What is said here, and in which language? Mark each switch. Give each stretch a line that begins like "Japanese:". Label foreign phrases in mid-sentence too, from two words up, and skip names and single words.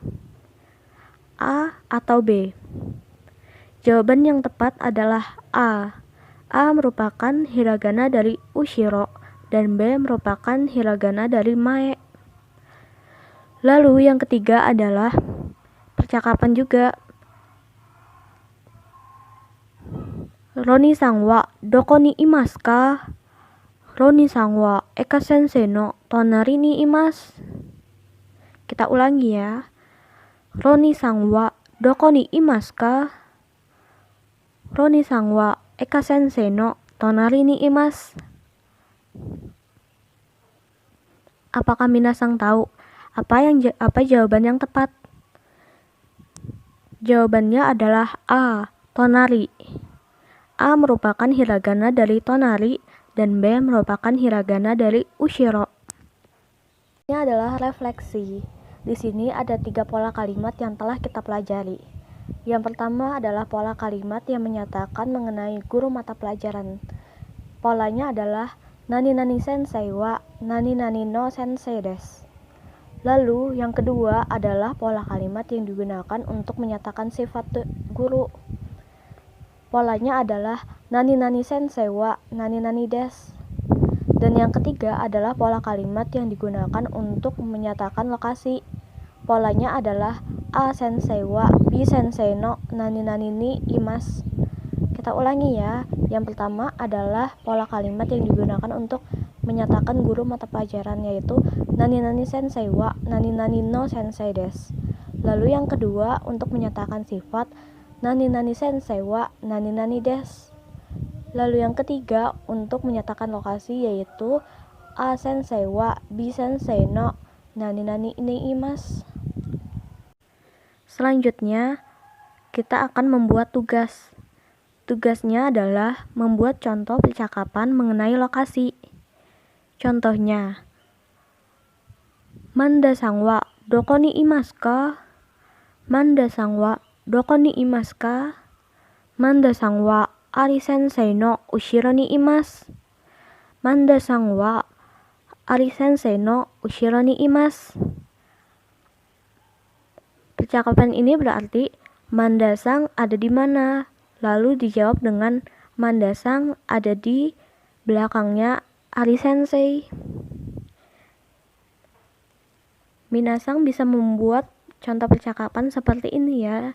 Indonesian: A atau B? Jawaban yang tepat adalah A. A merupakan hiragana dari ushiro dan B merupakan hiragana dari mae. Lalu yang ketiga adalah percakapan juga.
Japanese: ロニさんはどこにいますか? ロニさんはエカ先生の隣にいます.
Indonesian: Kita ulangi ya.
Japanese: ロニさんはどこにいますか? ロニさんはエカ先生の隣にいます.
Indonesian: Apakah minasan tahu apa jawaban yang tepat? Jawabannya adalah A. Tonari. A merupakan hiragana dari tonari dan B merupakan hiragana dari ushiro. Ini adalah refleksi. Di sini ada 3 pola kalimat yang telah kita pelajari. Yang pertama adalah pola kalimat yang menyatakan mengenai guru mata pelajaran. Polanya adalah
Japanese: 何々先生は何々の先生です.
Indonesian: Lalu yang kedua adalah pola kalimat yang digunakan untuk menyatakan sifat guru. Polanya adalah
Japanese: 何々先生は何々です.
Indonesian: Dan yang ketiga adalah pola kalimat yang digunakan untuk menyatakan lokasi. Polanya adalah
Japanese: A先生はB先生の何々にいます.
Indonesian: Kita ulangi ya. Yang pertama adalah pola kalimat yang digunakan untuk menyatakan guru mata pelajaran, yaitu
Japanese: 何々先生は何々の先生です.
Indonesian: Lalu yang kedua untuk menyatakan sifat
Japanese: 何々先生は何々です.
Indonesian: Lalu yang ketiga untuk menyatakan lokasi, yaitu
Japanese: A先生はB先生の何々にいます.
Indonesian: Selanjutnya kita akan membuat tugas. Tugasnya adalah membuat contoh percakapan mengenai lokasi. Contohnya,
Japanese: マンダさんはどこにいますか? マンダさんはどこにいますか? マンダさんはアリ先生の後ろにいます. マンダさんはアリ先生の後ろにいます.
Indonesian: Percakapan ini berarti Manda-san ada di mana? Lalu dijawab dengan Manda-san ada di belakangnya Ari sensei. Minasan bisa membuat contoh percakapan seperti ini ya.